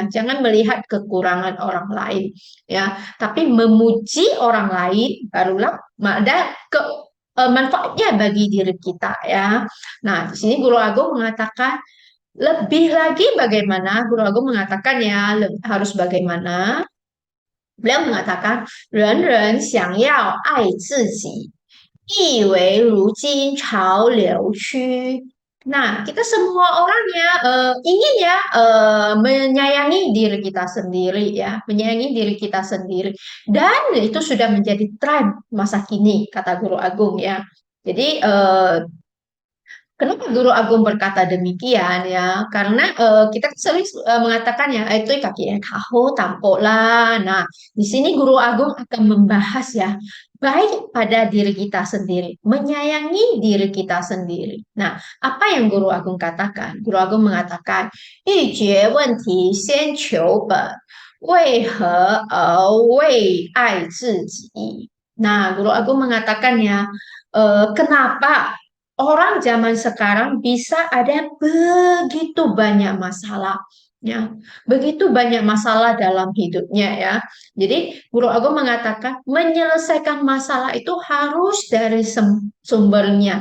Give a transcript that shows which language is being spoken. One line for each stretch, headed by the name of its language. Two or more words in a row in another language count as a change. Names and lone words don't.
Indonesian: Jangan melihat kekurangan orang lain ya. Tapi memuji orang lain barulah ada manfaatnya bagi diri kita ya. Nah, di sini Guru Agung mengatakan lebih lagi bagaimana Guru Agung mengatakan ya harus bagaimana. Beliau mengatakan,
Chinese: 人人想要爱自己，亦为如今潮流趋.
Indonesian: Nah, kita semua orang ya ingin ya menyayangi diri kita sendiri ya, menyayangi diri kita sendiri. Dan itu sudah menjadi tren masa kini, kata Guru Agung ya. Jadi kenapa Guru Agung berkata demikian ya? Karena kita sering mengatakan ya itu kaki kaho tampola. Nah, di sini Guru Agung akan membahas ya baik pada diri kita sendiri, menyayangi diri kita sendiri. Nah, apa yang Guru Agung katakan? Guru Agung mengatakan,
Chinese: 欲解问题先求本，为何而为爱自己?
Indonesian: Nah, Guru Agung mengatakan ya, kenapa orang zaman sekarang bisa ada begitu banyak masalah, ya, begitu banyak masalah dalam hidupnya ya. Jadi Guru Agung mengatakan menyelesaikan masalah itu harus dari sumbernya.